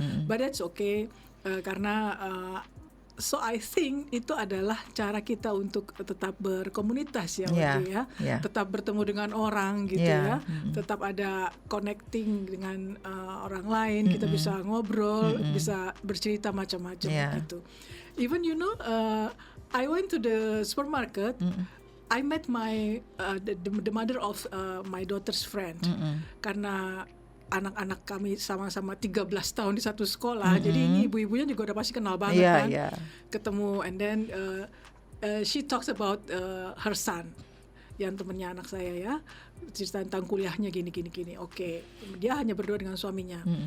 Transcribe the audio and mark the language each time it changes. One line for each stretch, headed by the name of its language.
English: But that's okay,
Indonesian: karena
English: so I think
Indonesian: itu adalah cara kita untuk tetap berkomunitas ya, tetap bertemu dengan orang gitu ya, tetap ada connecting dengan orang lain, kita bisa ngobrol, bisa bercerita macam-macam gitu.
English: Even I went to the supermarket. I met my the mother of my daughter's friend.
Indonesian: Karena anak-anak kami sama-sama 13 tahun di satu sekolah. Jadi ini ibu-ibunya juga udah pasti kenal banget kan. Ketemu
English: and then she talks about her son,
Indonesian: yang temennya anak saya ya. Cerita tentang kuliahnya gini. Oke. Dia hanya berdua dengan suaminya.